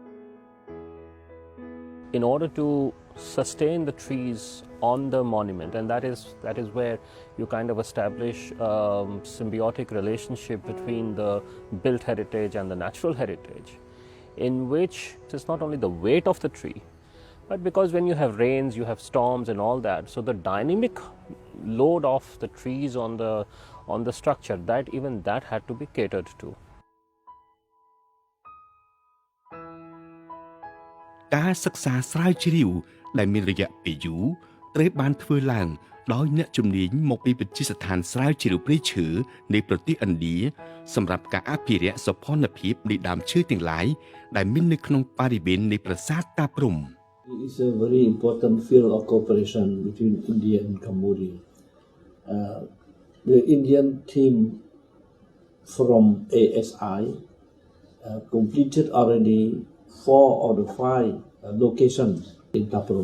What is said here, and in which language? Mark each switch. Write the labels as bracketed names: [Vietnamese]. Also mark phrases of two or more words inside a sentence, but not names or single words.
[English] In order to sustain the trees on the monument, and that is where you kind of establish a symbiotic relationship between the built heritage and the natural heritage, in which it is not only the weight of the tree, but because when you have rains, you have storms and all that, so the dynamic load of the trees on the structure, that even that had to be catered to. [Khmer] ការសិក្សាស្រាវជ្រាវដែលមានរយៈពេលយូរត្រូវបានធ្វើឡើងដោយអ្នកជំនាញមកពីវិទ្យាស្ថានស្រាវជ្រាវព្រៃឈើនៃប្រទេសឥណ្ឌាសម្រាប់ការអភិរក្សសោភ័ណភាពនៃដើមឈើទាំងឡាយដែលមាននៅក្នុងបរិវេណនៃប្រាសាទតាព្រំ [English] It is a very important field of cooperation between India and Cambodia. The Indian team from ASI completed already 4 of the 5 locations in Taprom.